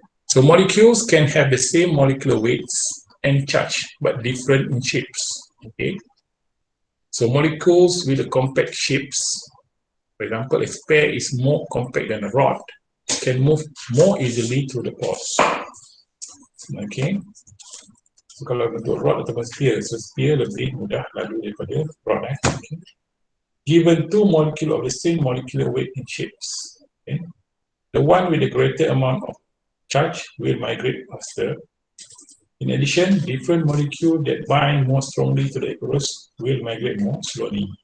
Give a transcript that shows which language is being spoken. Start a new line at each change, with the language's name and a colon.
English: So molecules can have the same molecular weights and charge but different in shapes. Okay. So molecules with the compact shapes, for example, a sphere is more compact than a rod, can move more easily through the pores. Okay.
Malay: So kalau bentuk rod atau sphere, so sphere lebih mudah lalu daripada rod. Okay.
English: Given two molecules of the same molecular weight and shapes, okay, the one with the greater amount of charge will migrate faster. In addition, different molecules that bind more strongly to the agarose will migrate more slowly.